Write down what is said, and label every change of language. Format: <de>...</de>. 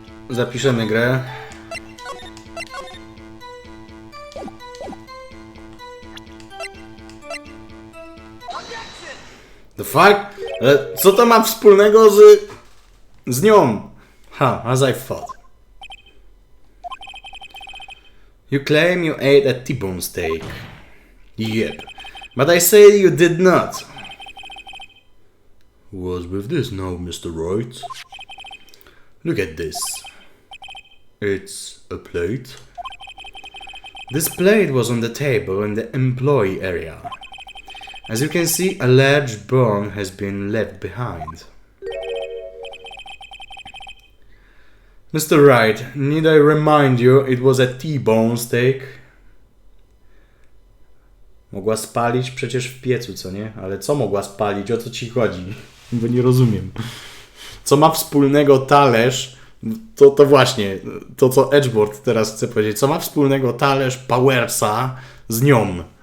<pl>Zapiszemy grę.</pl> <en>The fuck?</en> <pl>Ale co to ma wspólnego z nią?</pl> <en>As I thought. You claim you ate a T-bone steak. Yep. But I say you did not. What's with this now, Mr. Wright? Look at this. It's a plate. This plate was on the table in the employee area. As you can see, a large bone has been left behind. Mr. Wright, need I remind you it was a T-bone steak?</en> <pl>Mogła spalić przecież w piecu, co nie? Ale co mogła spalić? O co ci chodzi? Bo nie rozumiem. Co ma wspólnego talerz? To właśnie, to co Edgeboard teraz chce powiedzieć. Co ma wspólnego talerz Powersa z nią?</pl>